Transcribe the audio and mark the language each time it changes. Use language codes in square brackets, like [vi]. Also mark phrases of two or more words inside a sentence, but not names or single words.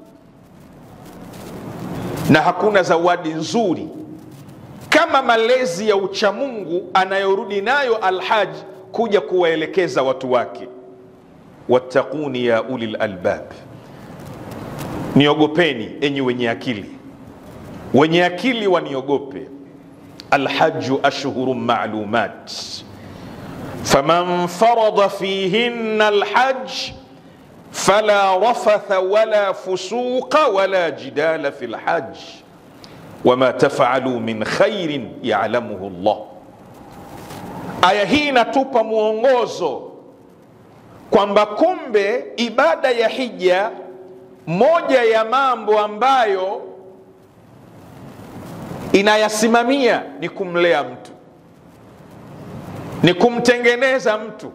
[sw] Na hakuna zawadi nzuri kama malezi ya uchamungu anayorudi nayo Alhaji kuja kuwaelekeza watu wake. [ar] واتقون يا أولي الألباب, [sw] niogopeni enyi wenye akili. Wenye akili waniogope. [ar] الحج أشهر معلومات فمن فرض فيهن الحج فلا رفث ولا فسوق ولا جدال في الحج وما تفعلوا من خير يعلمه الله. [sw] Aya hii inatupa mwongozo kwamba kumbe ibada ya hija, moja ya mambo ambayo inayasimamia ni kumlea mtu, ni kumtengeneza mtu.